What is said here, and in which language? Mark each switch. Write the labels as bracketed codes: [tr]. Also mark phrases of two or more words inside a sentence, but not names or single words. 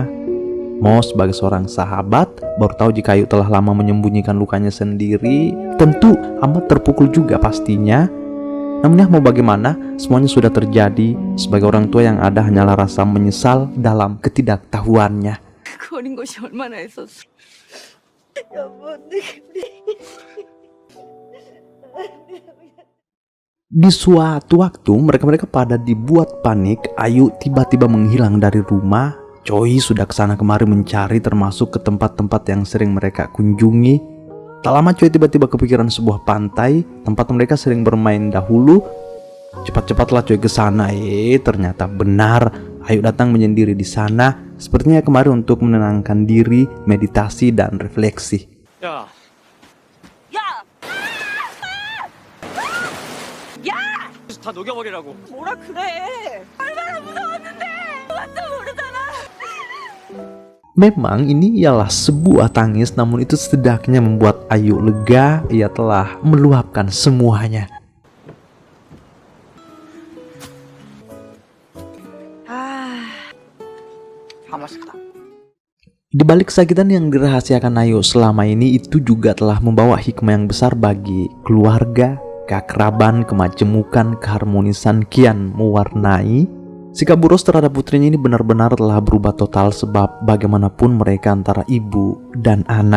[id] Mo sebagai seorang sahabat baru tahu jika Ayu telah lama menyembunyikan lukanya sendiri. Tentu amat terpukul juga pastinya. Namun ya mau bagaimana, semuanya sudah terjadi. Sebagai orang tua yang ada hanyalah rasa menyesal dalam ketidaktahuannya. [ko] 어린 것이 얼마나 했었어. [id] Di suatu waktu mereka pada dibuat panik. Ayu tiba-tiba menghilang dari rumah. Choi sudah kesana kemari mencari, termasuk ke tempat-tempat yang sering mereka kunjungi. Tak lama Choi tiba-tiba kepikiran sebuah pantai tempat mereka sering bermain dahulu. Cepat-cepatlah Choi ke sana. Ternyata benar, Ayu datang menyendiri di sana. Sepertinya kemarin untuk menenangkan diri, meditasi dan refleksi. [ko] 야, 다 녹여버리라고. 뭐라 그래? 얼마나 무서웠는데. 그것도 모르잖아. [id] Memang ini ialah sebuah tangis, namun itu setidaknya membuat Ayu lega. Ia telah meluapkan semuanya. [ko] 다 맛있다. [id] Di balik kesakitan yang dirahasiakan Ayu selama ini, itu juga telah membawa hikmah yang besar bagi keluarga, keakraban, kemajemukan, keharmonisan kian mewarnai. Sikap Buros terhadap putrinya ini benar-benar telah berubah total, sebab bagaimanapun mereka antara ibu dan anak.